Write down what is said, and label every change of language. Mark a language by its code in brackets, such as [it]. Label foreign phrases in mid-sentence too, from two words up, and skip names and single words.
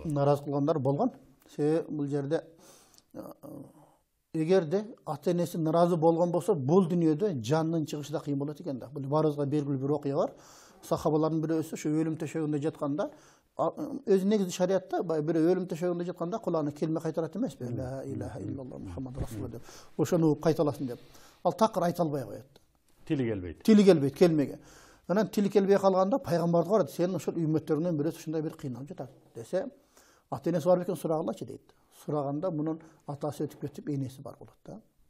[ky] Наразы кылгандар болгон. Себеби бул жерде эгерде ата-энеси наразы болгон болсо, бул дүйнөдө жанынын чыгышы да кыйын болот экен да. Бул баарыбызга белгилүү бир окуя бар. Сахабалардын бирөөсү ошо өлүм төшөгүндө жатканда, өзү негизи шариятта бирөө өлүм төшөгүндө жатканда кулагына келме кайтарат эмеспи? [ar] لا إله إلا الله محمد رسول الله деп. [ky] Ошону кайталасын деп. Ал такыр айта албай коет. Тили келбейт. Тили келбейт, келмеге. Анан тили келбей калганда пайгамбарды карады, сенин ошол үммөттөрүңдөн бирөөсү ушундай бир кыйналып жатат десе, ата энеси бар бекен сурагылачы дейт. Сураганда мунун атасы өтүп кетип, энеси бар болот да.